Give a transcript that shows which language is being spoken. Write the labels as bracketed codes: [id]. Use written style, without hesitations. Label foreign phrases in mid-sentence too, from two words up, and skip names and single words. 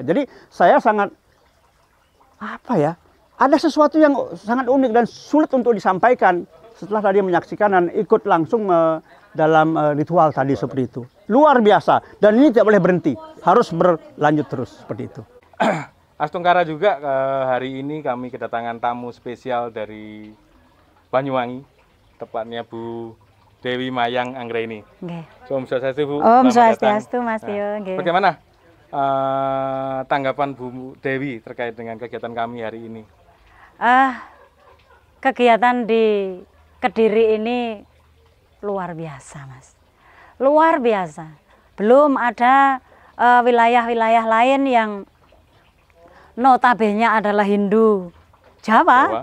[id] Jadi saya sangat ada sesuatu yang sangat unik dan sulit untuk disampaikan setelah tadi menyaksikan dan ikut langsung dalam ritual tadi seperti itu. Luar biasa, dan ini tidak boleh berhenti, harus berlanjut terus seperti itu. Astungkara juga hari ini kami kedatangan tamu spesial dari Banyuwangi, tepatnya Bu Dewi Mayang Anggraini. Okay. [ban] Om Swastiastu, Bu. Om Swastiastu, [id] Mas Tio. Nah, bagaimana tanggapan Bu Dewi terkait dengan kegiatan kami hari ini? Kegiatan di Kediri ini luar biasa, Mas. Luar biasa. Belum ada wilayah-wilayah lain yang notabene adalah Hindu Jawa.